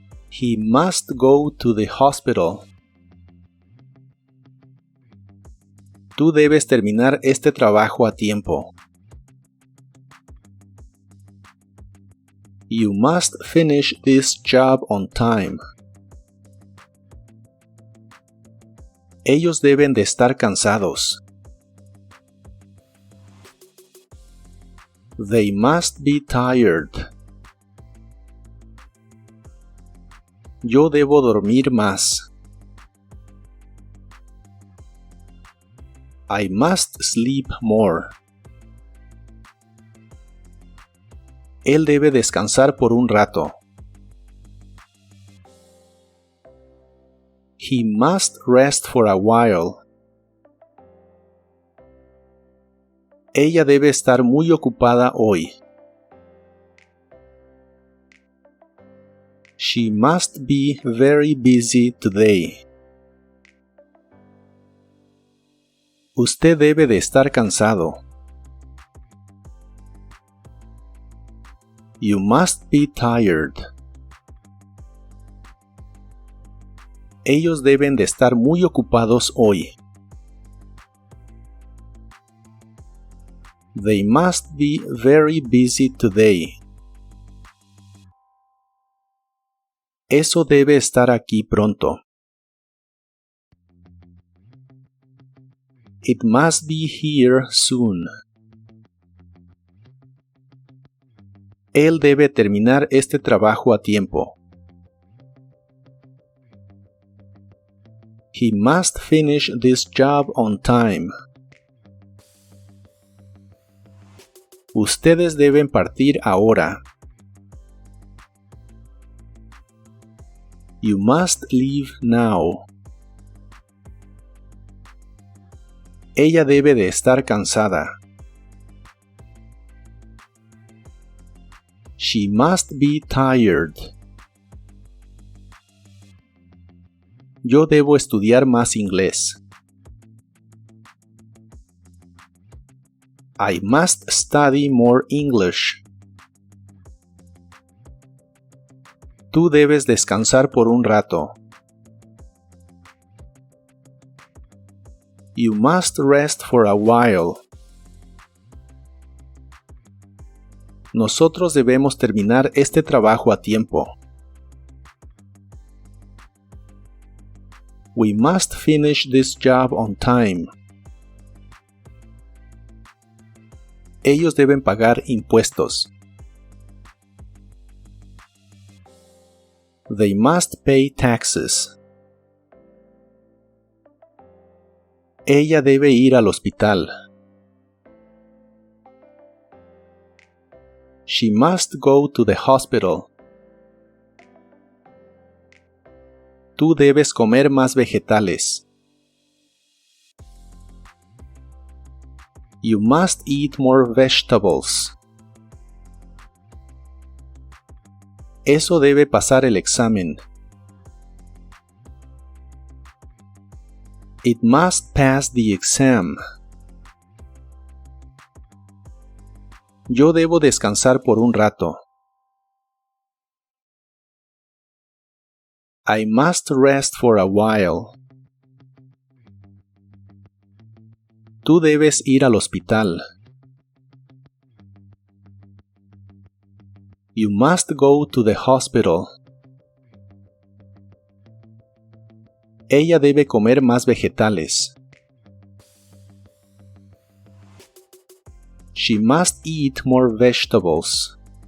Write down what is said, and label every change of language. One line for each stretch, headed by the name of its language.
English: He must go to the hospital.
Spanish: Tú debes terminar este trabajo a tiempo.
English: You must finish this job on time.
Spanish: Ellos deben de estar cansados.
English: They must be tired.
Spanish: Yo debo dormir más.
English: I must sleep more.
Spanish: Él debe descansar por un rato.
English: He must rest for a while.
Spanish: Ella debe estar muy ocupada hoy.
English: She must be very busy today.
Spanish: Usted debe de estar cansado.
English: You must be tired.
Spanish: Ellos deben de estar muy ocupados hoy.
English: They must be very busy today.
Spanish: Eso debe estar aquí pronto.
English: It must be here soon.
Spanish: Él debe terminar este trabajo a tiempo.
English: He must finish this job on time.
Spanish: Ustedes deben partir ahora.
English: You must leave now.
Spanish: Ella debe de estar cansada.
English: She must be tired.
Spanish: Yo debo estudiar más inglés.
English: I must study more English.
Spanish: Tú debes descansar por un rato.
English: You must rest for a while.
Spanish: Nosotros debemos terminar este trabajo a tiempo.
English: We must finish this job on time.
Spanish: Ellos deben pagar impuestos.
English: They must pay taxes.
Spanish: Ella debe ir al hospital.
English: She must go to the hospital.
Spanish: Tú debes comer más vegetales.
English: You must eat more vegetables.
Spanish: Eso debe pasar el examen.
English: It must pass the exam.
Spanish: Yo debo descansar por un rato.
English: I must rest for a while.
Spanish: Tú debes ir al hospital.
English: You must go to the hospital.
Spanish: Ella debe comer más vegetales.
English: She must eat more vegetables.